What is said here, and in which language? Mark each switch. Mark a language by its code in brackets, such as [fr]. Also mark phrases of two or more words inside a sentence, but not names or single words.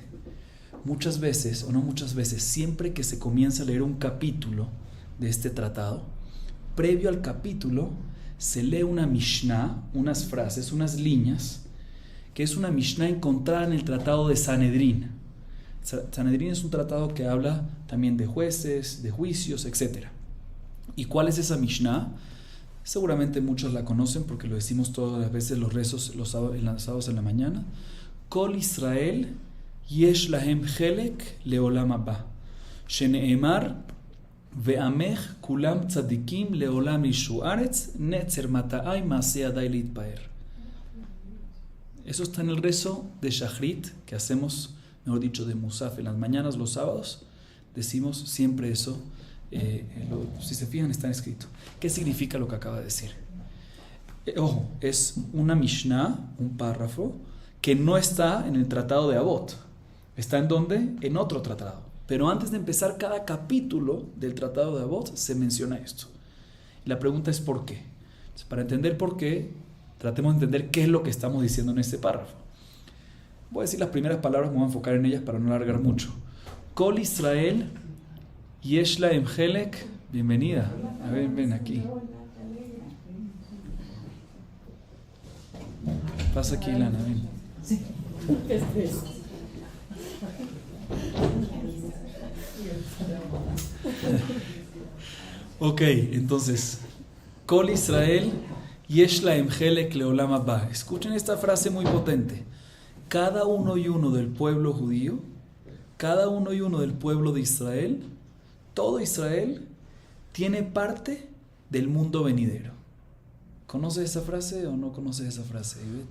[es] Muchas veces, o no muchas veces, siempre que se comienza a leer un capítulo de este tratado, previo al capítulo se lee una Mishnah, unas frases, unas líneas, que es una Mishnah encontrada en el tratado de Sanedrín. Sanedrín es un tratado que habla también de jueces, de juicios, etc. ¿Y cuál es esa Mishnah? Seguramente muchos la conocen porque lo decimos todas las veces los rezos los sábados en la mañana. [he] כל ישראל יש להם חלק לעולם הבא שנאמר ועמך כולם צדיקים לעולם יירשו ארץ נצר מטעי מעשה ידי להתפאר. [es] Eso está en el rezo de Shachrit que hacemos, mejor dicho, de Musaf en las mañanas los sábados. Decimos siempre eso. Si se fijan, está escrito. ¿Qué significa lo que acaba de decir? Ojo, es una Mishnah, un párrafo que no está en el tratado de Avot. ¿Está en dónde? En otro tratado. Pero antes de empezar cada capítulo del tratado de Avot se menciona esto. Y la pregunta es ¿por qué? Entonces, para entender por qué, tratemos de entender qué es lo que estamos diciendo en este párrafo. Voy a decir las primeras palabras, me voy a enfocar en ellas para no alargar mucho. [he] כל ישראל יש להם חלק, [es] bienvenida. A ver, ven aquí. Pasa aquí, Lana, ven. Ok, entonces, [he] כל ישראל יש להם חלק לעולם הבא. [es] Escuchen esta frase muy potente. Cada uno y uno del pueblo judío, cada uno y uno del pueblo de Israel, todo Israel tiene parte del mundo venidero. ¿Conoces esa frase o no conoces esa frase, Ivette?